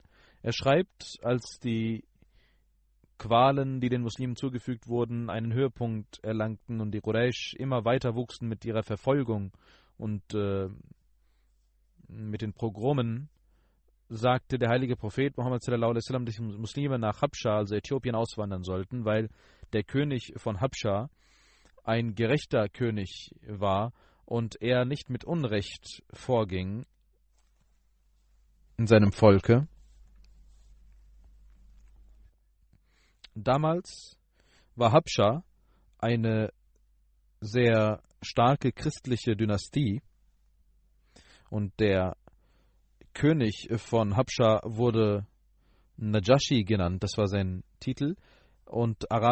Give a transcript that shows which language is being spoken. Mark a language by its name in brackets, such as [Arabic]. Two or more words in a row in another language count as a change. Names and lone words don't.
[German] Er schreibt, als die Qualen, die den Muslimen zugefügt wurden, einen Höhepunkt erlangten und die Quraysh immer weiter wuchsen mit ihrer Verfolgung und mit den Pogromen, sagte der heilige Prophet Muhammad [Arabic] صلى الله عليه وسلم, [German] dass die Muslime nach Habscha, also Äthiopien, auswandern sollten, weil der König von Habscha ein gerechter König war und er nicht mit Unrecht vorging in seinem Volke. Damals war Habscha eine sehr starke christliche Dynastie und der König von Habscha wurde Najashi genannt, das war sein Titel.